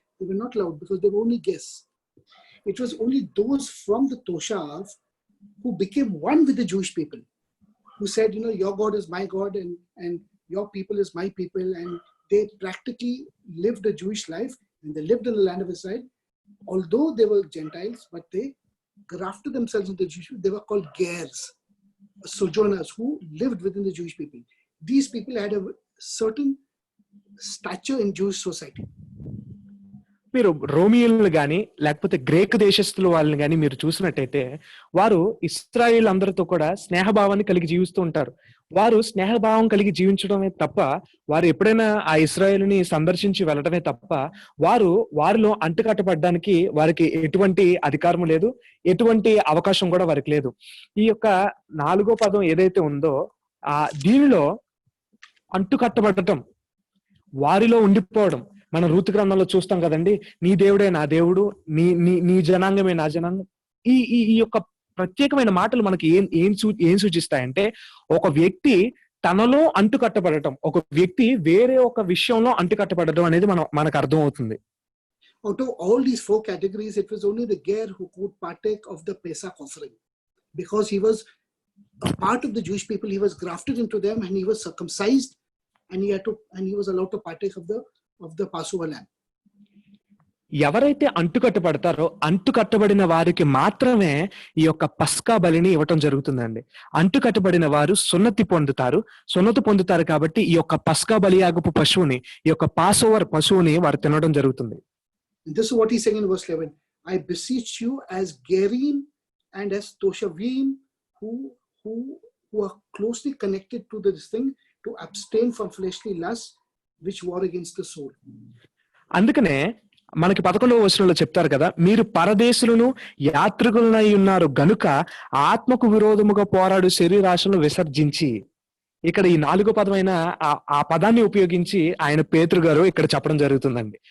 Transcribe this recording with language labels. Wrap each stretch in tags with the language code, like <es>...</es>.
<en>They were not allowed because they were only guests. It was only those from the Toshav who became one with the Jewish people, who said, your God is my God and your people is my people, and they practically lived a Jewish life and they lived in the land of Israel. Although they were Gentiles, but they grafted themselves into the Jewish people. They were called Gers, sojourners who lived within the Jewish people. These people had a certain stature in Jewish society.</en> <te>మీరు రోమియోలను గాని లేకపోతే Greek దేశస్తుల వాళ్ళని గాని మీరు చూసినట్టయితే వారు ఇశ్రాయేల్ అందరితో కూడా స్నేహభావాన్ని కలిగి జీవిస్తూ ఉంటారు. వారు స్నేహభావం కలిగి జీవించడమే తప్ప వారు ఎప్పుడైనా ఆ ఇశ్రాయేలుని సందర్శించి వెళ్ళడమే తప్ప వారిలో అంటుకట్టబడడానికి వారికి ఎటువంటి అధికారం లేదు, ఎటువంటి అవకాశం కూడా వారికి లేదు. ఈ యొక్క 4వ పదం ఏదైతే ఉందో దీనిలో అంటుకట్టబడటం, వారిలో ఉండిపోవడం మనం రూతు గ్రంథంలో చూస్తాం కదండి. నీ దేవుడే నా దేవుడు, నీ జనాంగమే నా జనాంగం. ఈ యొక్క ప్రత్యేకమైన మాటలు మనకి ఏం సూచిస్తాయంటే ఒక వ్యక్తి తనలో అంటుకట్టబడటం, ఒక వ్యక్తి వేరే ఒక విషయంలో అంటుకట్టబడటం అనేది మనకు అర్థం అవుతుంది.</te> <en>Out of all these 4 categories, it was only the Ger who could partake of the Pesach offering, because he was a part of the Jewish people. He was grafted into them and he was circumcised, and he was allowed to partake of the Passover lamb.</en> <te>ఎవరైతే అంటుకట్టబడతారో అంటుకట్టబడిన వారికి మాత్రమే ఈ యొక్క పస్కా బలిని ఇవ్వటం జరుగుతుందండి. అంటుకట్టబడిన వారు సున్నతి పొందుతారు కాబట్టి ఈ యొక్క పస్కా బలియాగపు పశువుని, ఈ యొక్క పాసోవర్ పశువుని వారు తినడం జరుగుతుంది.</te> <en>This is what he's saying in verse 11. I beseech you as Gerim and as Toshavim who who are closely connected to this thing to abstain from fleshly lusts which war against the soul.</en> <te>అందుకనే మనకి 11వ వచనంలో చెప్తారు కదా, మీరు పరదేశులను యాత్రికులనై ఉన్నారు గనుక ఆత్మకు విరోధముగా పోరాడు శరీరాశను విసర్జించి. ఇక్కడ ఈ 4వ పదమైన ఆ పదాన్ని ఉపయోగించి ఆయన పేతురు గారు ఇక్కడ చెప్పడం జరుగుతుందండి.</te>